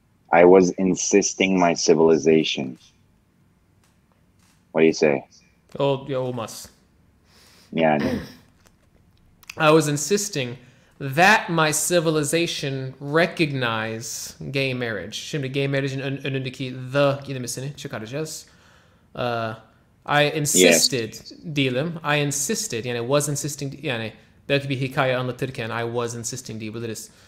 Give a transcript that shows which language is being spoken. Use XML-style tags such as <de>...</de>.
<en>I was insisting my civilization. What do you say?</en> <tr>Olmaz. Yani.</tr> <en>I was insisting that my civilization recognize gay marriage.</en> <tr>Şimdi gay marriage'in önündeki the kelimesini çıkaracağız.</tr> <en>I insisted</en> <tr>diyelim.</tr> <en>I insisted</en> <tr>yani</tr> <en>was insisting</en> <tr>yani belki bir hikaye anlatırken</tr> <en>I was insisting</en> <tr>diyebiliriz.</tr>